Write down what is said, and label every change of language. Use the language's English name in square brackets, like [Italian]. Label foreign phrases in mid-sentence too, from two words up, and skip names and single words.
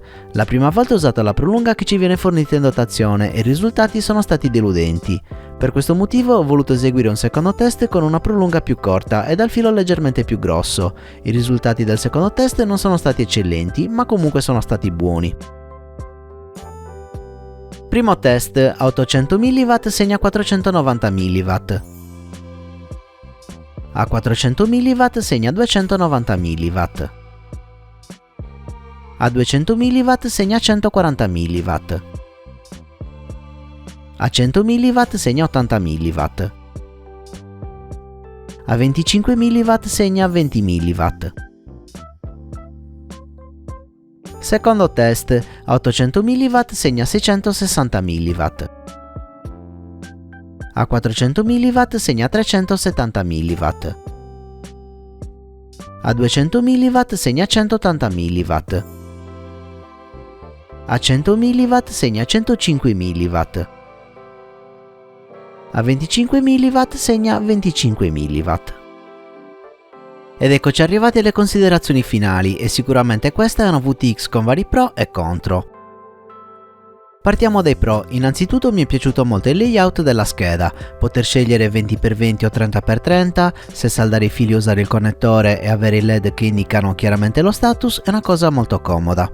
[Italian] La prima volta ho usato la prolunga che ci viene fornita in dotazione e i risultati sono stati deludenti. Per questo motivo ho voluto eseguire un secondo test con una prolunga più corta e dal filo leggermente più grosso. I risultati del secondo test non sono stati eccellenti, ma comunque sono stati buoni. Primo test, a 800 mW segna 490 mW. A 400 mW segna 290 mW. A 200 mW segna 140 mW. A 100 mW segna 80 mW. A 25 mW segna 20 mW. Secondo test, a 800 mW segna 660 mW. A 400 mW segna 370 mW. A 200 mW segna 180 mW. A 100 mW segna 105 mW. A 25 mW segna 25 mW. Ed eccoci arrivati alle considerazioni finali e sicuramente questa è una VTX con vari pro e contro. Partiamo dai pro. Innanzitutto mi è piaciuto molto il layout della scheda, poter scegliere 20x20 o 30x30, se saldare i fili usare il connettore e avere i LED che indicano chiaramente lo status è una cosa molto comoda.